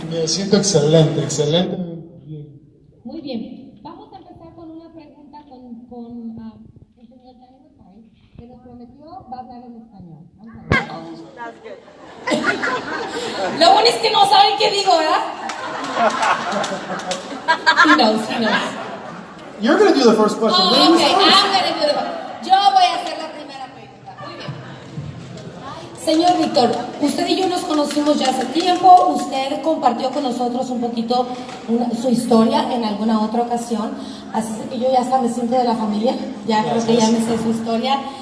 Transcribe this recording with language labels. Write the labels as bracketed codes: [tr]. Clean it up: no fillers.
[es] Me siento excelente, excelente. Muy bien. Vamos a empezar con una pregunta con el señor Daniel País, que nos prometió va a hablar en español. Vamos a ver. Lo bueno es que no saben qué digo, ¿verdad? [en] He knows. You're going to do the first question. Oh, Ladies okay, first. I'm gonna do the... [es] Yo voy a hacer la primera pregunta. Muy bien. Señor Víctor, usted y yo nos conocimos ya hace tiempo. Usted compartió con nosotros un poquito su historia en alguna otra ocasión. Así que yo ya hasta me siento de la familia. Ya creo que ya me sé su historia.